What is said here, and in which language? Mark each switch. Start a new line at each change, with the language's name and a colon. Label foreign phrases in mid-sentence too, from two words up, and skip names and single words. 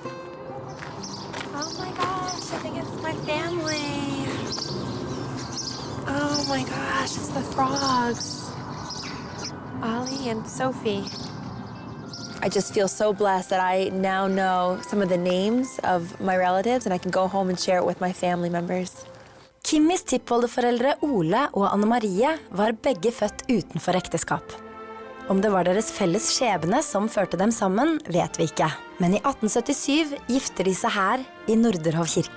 English: Oh my gosh, I think it's my family. Oh my gosh, it's the Frogs. Ollie and Sophie. I just feel so blessed that I now know some of the names of my relatives and I can go home and share it with my family members.
Norwegian: Kimmys tippoldeforeldre Ole og Anne Marie var begge født utenfor ekteskap. Om det var deres felles skjebne som førte dem sammen, vet vi ikke. Men i 1877 gifter de seg her i Norderhov kirke.